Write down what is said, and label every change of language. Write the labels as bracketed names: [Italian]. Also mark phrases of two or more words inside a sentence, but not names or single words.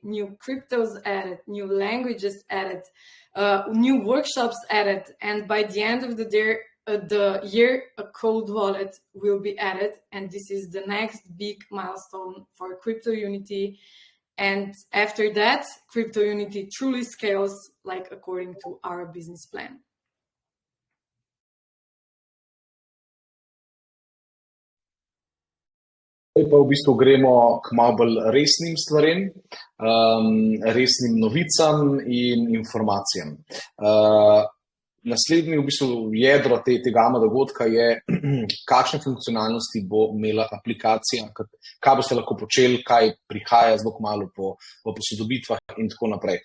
[English] New cryptos added, new languages added, new workshops added, and by the end of the year, a cold wallet will be added, and this is the next big milestone for CryptoUnity. And after that, CryptoUnity truly scales like according to our business plan. [Slovenian] Zdaj pa v bistvu gremo k malo bolj resnim stvarem, resnim novicam in informacijam. Naslednji v bistvu jedro tega dogodka je, kakšne funkcionalnosti bo imela aplikacija, kaj boste lahko počeli, kaj prihaja zelo kmalu po posodobitvah in tako naprej.